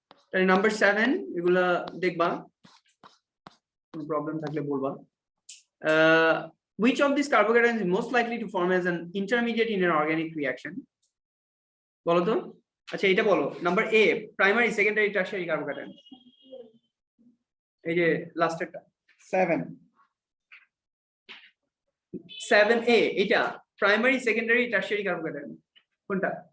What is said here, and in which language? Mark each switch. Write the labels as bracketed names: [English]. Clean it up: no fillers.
[Bangla] তাহলে নাম্বার 7 এগুলা দেখবা, কোনো প্রবলেম থাকলে বলবা। [English] Which of these carbocations is most likely to form as an intermediate in an organic reaction? [Bangla] বলো তো। আচ্ছা এটা বলো, number a primary, secondary, tertiary carbocation. এই যে লাস্টেরটা 7A, এটা প্রাইমারি, সেকেন্ডারি, টারশিয়ারি কার্বোক্যাটায়ন কোনটা?